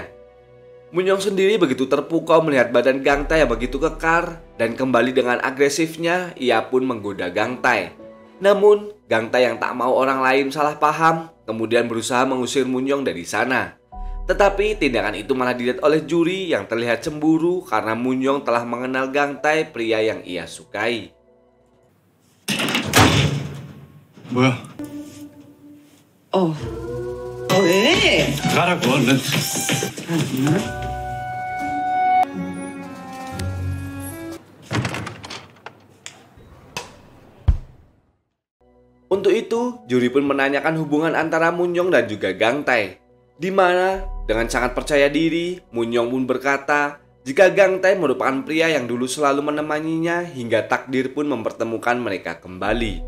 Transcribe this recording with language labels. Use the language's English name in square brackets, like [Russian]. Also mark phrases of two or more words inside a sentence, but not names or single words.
[Indonesian] Moon-young sendiri begitu terpukau melihat badan Gang Tae yang begitu kekar dan kembali dengan agresifnya ia pun menggoda Gang Tae. Namun Gang Tae yang tak mau orang lain salah paham kemudian berusaha mengusir Moon-young dari sana. Tetapi tindakan itu malah dilihat oleh juri yang terlihat cemburu karena Moon-young telah mengenal Gang Tae, pria yang ia sukai. [Korean] 뭐야? 왜? 가라고 얼른. [Indonesian] Untuk itu, juri pun menanyakan hubungan antara Moon-young dan juga Gang Tae. Di mana dengan sangat percaya diri, Moon-young pun berkata jika Gang Tae merupakan pria yang dulu selalu menemaninya hingga takdir pun mempertemukan mereka kembali.